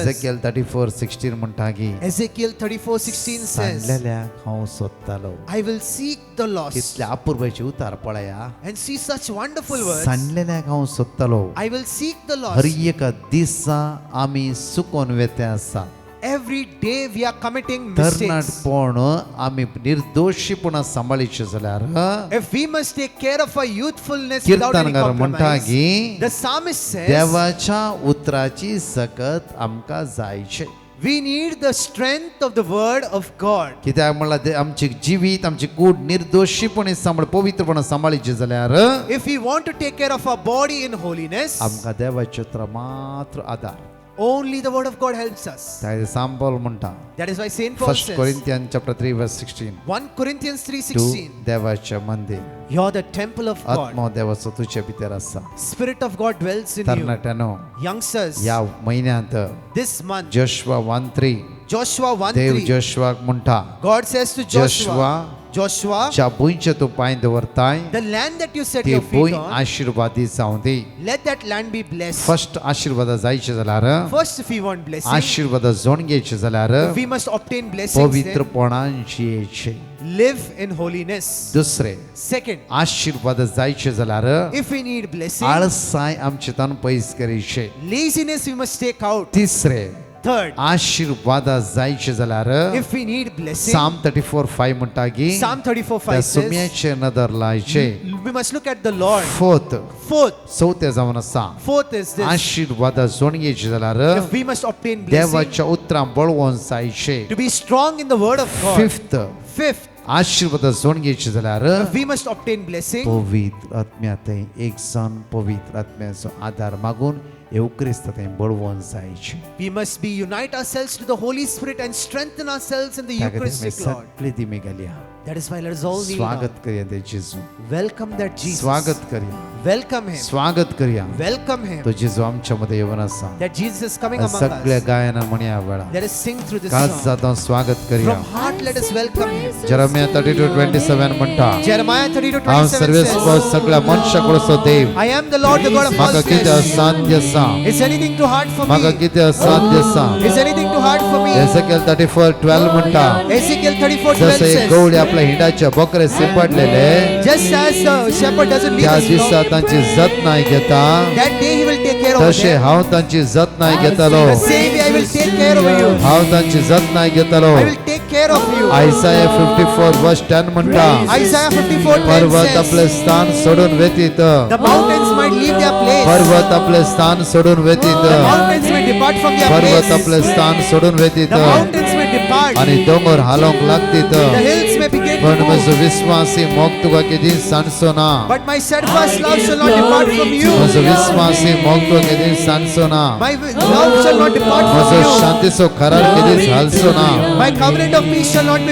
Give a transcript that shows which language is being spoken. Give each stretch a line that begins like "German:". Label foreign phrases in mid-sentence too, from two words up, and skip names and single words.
Konkani: एझेकिएल 34:16 म्हणटा की
English: Ezekiel 34:16 says,
Konkani: सांडलेल्याक हांव सोदतालो
English: I will seek the lost.
Konkani: कितले अपूर्वाचे उतार पळया
English: And see such wonderful words.
Konkani: सांडलेल्याक हांव सोदतालो
English: I will seek the
Konkani: हर
English: lost.
Konkani: एका दिसा आमी चुकोन वेते आसा
English: Every day we are committing mistakes.
Konkani: तरणाटपण आमी निर्दोषीपणा सांबाळीचे जाल्यार
English: If we must take care of our youthfulness without any
Konkani: कीर्तनकार म्हणटा
English: compromise,
Konkani: की
English: the psalmist says,
Konkani: देवाच्या उतराची सकत आमकां जायचे
English: we need the strength of the word of God.
Konkani: कित्याक म्हणल्यार आमचे जिवीत आमची कूड निर्दोषीपणे सांबाळ पवित्रपणा सांबाळीचे जाल्यार
English: If we want to take care of our body in holiness,
Konkani: आमकां देवाचे उतरां मात्र आदार
English: only the word of God helps us.
Konkani: ताय सांपल म्हणटा
English: That is why Saint Paul
Konkani: फर्स्ट
English: says, Corinthian chapter 3 verse 16 1 Corinthians
Konkani: तू
English: 3:16,
Konkani: देवाचे मंदिर
English: you're the temple of God.
Konkani: आत्मा देवाचो तुझे भितर आसा
English: Spirit of God dwells in you.
Konkani: तरणाट्यानो
English: Youngsters,
Konkani: या महिन्यात
English: this month,
Konkani: जोशुआ 1:3
English: Joshua
Konkani: देव
English: 1:3,
Konkani: जोशुआक म्हणटा
English: God says to Joshua, Joshua,
Konkani: ज्या भुंयचे तू पांय दवरताय
English: the land that you set
Konkani: ती
English: your
Konkani: भुंय
English: feet on,
Konkani: आशीर्वादी जावं दी
English: let that land be blessed.
Konkani: फर्स्ट आशीर्वाद जायचे जाल्यार
English: First, if we want blessing,
Konkani: आशीर्वाद जोड घेवचे जाल्यार
English: we must obtain blessings, then
Konkani: पवित्रपणान जियेचे
English: live in holiness.
Konkani: दुसरे
English: Second,
Konkani: आशीर्वाद जायचे जाल्यार
English: if we need blessing,
Konkani: आळसाय आमचे तन पयस करीचे
English: laziness we must take out.
Konkani: तिसरे
English: Third,
Konkani: आशीर्वाद जायचे जाल्यार
English: if we need blessing,
Konkani: साम 34:5 म्हणटा की
English: Psalm 34:5
Konkani: त्या
English: says,
Konkani: सुम्याचे नदर लायचे
English: we must look at the Lord.
Konkani: फोर्थ
English: Fourth,
Konkani: चौथे जावन आसा
English: fourth is this.
Konkani: आशीर्वाद जोड घेवचे जाल्यार
English: If we must obtain blessing,
Konkani: देवाच्या उतरां बळवून जायचे
English: to be strong in the word of God.
Konkani: फिफ्थ
English: Fifth,
Konkani: आशीर्वाद जोड घेवचे जाल्यार
English: if we must obtain blessing,
Konkani: पवित्र आत्म्यातय एक जण पवित्र आत्म्याचो आधार मागून येवक्रिस्त बळवून जायचे
English: we must be unite ourselves to the Holy Spirit and strengthen ourselves in the
Konkani: त्या खातीर
English: Eucharistic Lord.
Konkani: सगळे दिमी घालया
English: That is why let us all kneel down.
Konkani: स्वागत करया ते जेजू
English: Welcome that Jesus.
Konkani: स्वागत करया
English: Welcome Him.
Konkani: स्वागत करया
English: Welcome Him.
Konkani: तो जेजू आमच्या मध्ये येवन आसा
English: That Jesus is coming among
Konkani: सगळ्या
English: us.
Konkani: गायना म्हणया वेळा
English: Let us sing through this
Konkani: काल
English: song.
Konkani: जाता स्वागत करया
English: From heart let us welcome Him.
Konkani: जरमिया 32:27 म्हणटा
English: Jeremiah
Konkani: हांव
English: 32:27
Konkani: सर्वेस
English: says,
Konkani: सगळ्या मनशाकडचो देव
English: I am the Lord, the God of all
Konkani: म्हाका कितें
English: flesh.
Konkani: असाध्य आसा
English: Is anything too hard for
Konkani: म्हाका
English: me?
Konkani: कितें असाध्य आसा
English: Is anything too hard for me?
Konkani: एसेकिएल 34:12 म्हणटा
English: Ezekiel 34:12
Konkani: जसे एक
English: says,
Konkani: गवळी आपल्या हिंडाचे बोकरे सिपडलेले
English: just as the shepherd doesn't leave
Konkani: त्या
English: his
Konkani: दिसा
English: flock,
Konkani: तांची जतनाय घेता
English: that day he will take care of
Konkani: तशे
English: them.
Konkani: हांव तांची जतनाय घेतलो
English: The same way I will take care of you.
Konkani: हांव तांची जतनाय घेतलो
English: I will take care of you.
Konkani: आयसाया 54:10 म्हणटा
English: Isaiah 54:10
Konkani: पर्वत आपले
English: says,
Konkani: स्थान सोडून वेतीत
English: the mountains might leave their place.
Konkani: पर्वत आपले स्थान सोडून वेतीत
English: The mountains may depart from their
Konkani: पर्वत
English: place.
Konkani: आपले स्थान सोडून वेतीत
English: The mountains may depart.
Konkani: आणि डोंगर हालोंक लागतीत
English: The hills may begin to
Konkani: पण
English: move.
Konkani: म्हजो विश्वासी मोग तुका केदी सांडचो ना
English: But my steadfast love shall not depart from you.
Konkani: म्हजो विश्वासी मोग तुका केदी सांडचो ना
English: My love shall not depart
Konkani: म्हजो
English: from you.
Konkani: शांतीचो करार केदीच हालचो ना
English: My covenant of peace shall not be